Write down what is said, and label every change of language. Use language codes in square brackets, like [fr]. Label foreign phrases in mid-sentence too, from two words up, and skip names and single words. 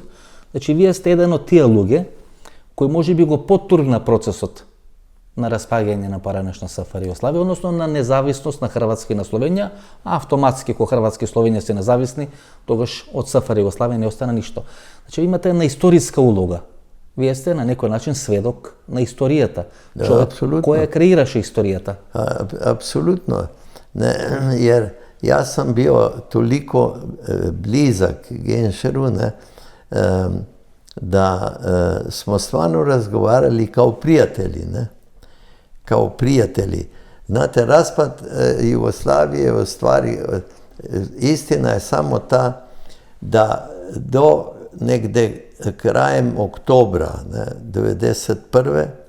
[mk] Значи, вие сте еден од тие луѓе кои може би го потурна процесот на распаѓање на поранешна СФР Југославија, односно на независност на Хрватска и на Словенија, а автоматски кога Хрватска и Словенија се независни, тогаш од СФР Југославија не остана ништо. Значи, имате една историска улога. Вие сте на некој начин сведок на историјата. Човек кој ја креираше историјата. [hr] Apsolutno. Ne, jer ja sam bio toliko blizak Genšeru, ne, da smo stvarno razgovarali kao prijatelji, ne? Kao prijatelji. Znate, raspad Jugoslavije u stvari, istina je samo ta da do negde krajem oktobra, ne, 1991.